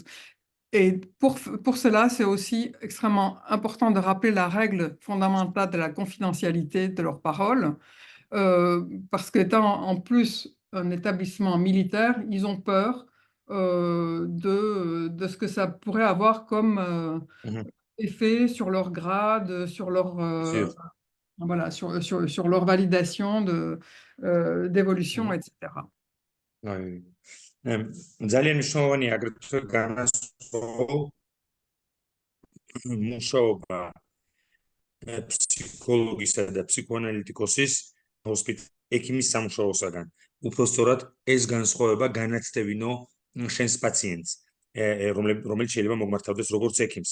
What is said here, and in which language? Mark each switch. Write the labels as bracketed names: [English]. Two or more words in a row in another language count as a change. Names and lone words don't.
[French] Et pour cela, c'est aussi extrêmement important de rappeler la règle fondamentale de la confidentialité de leurs paroles, parce qu'étant en plus un établissement militaire, ils ont peur de ce que ça pourrait avoir comme Mhm. effet sur leur grade, sur leur, Sûr. voilà, sur leur validation d'évolution, Mhm. etc. [Georgian] აი, ძალიან მნიშვნელოვანია აგრეთვე განასხვავო მუშაობა ფსიქოლოგისა და ფსიქოანალიტიკოსის ექიმის სამუშაოსაგან. უпростоრად ეს განსხვავება განაცდევინო შენს პაციენტს, რომელიც შეიძლება მოგმართავდეს როგორც ექიმს.